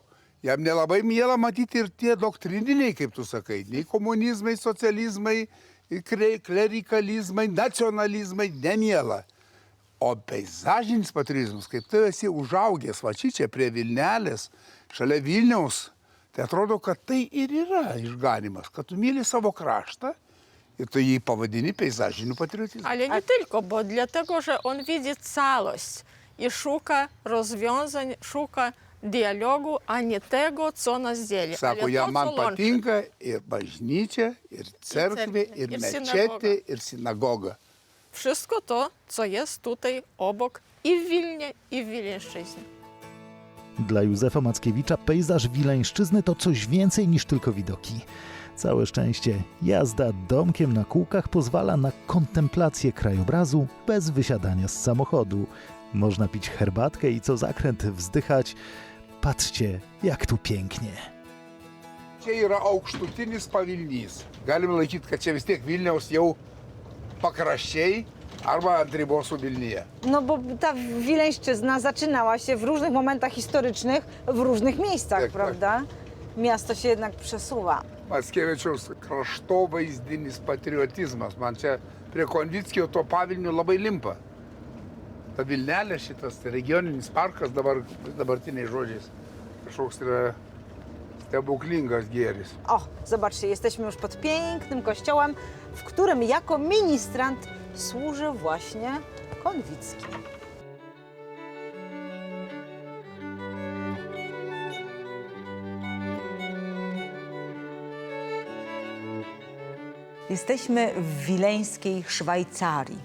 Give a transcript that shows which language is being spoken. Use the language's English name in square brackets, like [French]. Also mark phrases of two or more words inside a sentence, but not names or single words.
[Lithuanian] Jam nelabai miela matyti ir tie doktrininiai, kaip tu sakai, nei komunizmai, socializmai, klerikalizmai, nacionalizmai, nemiela. O peizažinis patriotizmas, kaip tu esi užaugęs va čia prie Vilnelės, šalia Vilniaus, tai atrodo, kad tai ir yra išganimas, kad tu myli savo kraštą i tu jį pavadini peizažiniu patriotizmu. [Polish] Ale nie tylko, bo dlatego, że on widzi całość i szuka rozwiązań, szuka dialogu, a nie tego, co nas dzieli. [Lithuanian] Sako, [Polish] ale [Lithuanian] jam [Polish] to, [Lithuanian] man [Polish] co łączy. [Lithuanian] patinka ir bažnyčia, ir cerkvė, ir mečetė, ir sinagoga. [Polish] Wszystko to, co jest tutaj obok i w Wilnie, i w Wileńszczyźnie. Dla Józefa Mackiewicza pejzaż Wileńszczyzny to coś więcej niż tylko widoki. Całe szczęście, jazda domkiem na kółkach pozwala na kontemplację krajobrazu bez wysiadania z samochodu. Można pić herbatkę i co zakręt wzdychać. Patrzcie, jak tu pięknie. [Lithuanian] Čia yra aukštutinis pavilnys. Galime laikyti, kad čia vis tiek Vilniaus jau pakraščiai arba ant ribos su Vilnyje. [Polish] No bo ta Wileńszczyzna zaczynała się w różnych momentach historycznych, w różnych miejscach, Tak, prawda? Miasto się jednak przesuwa. [Lithuanian] Mackevičiaus kraštovaizdinis patriotizmas. Man čia prie Konvickio to pavilnių labai limpa. Ta Vilnelė šitas regioninis parkas dabartiniais žodžiais kažkoks yra stebuklingas gėris. [Polish] O, zobaczcie, jesteśmy już pod pięknym kościołem, w którym jako ministrant służy właśnie Konwicki. Jesteśmy w wileńskiej Szwajcarii.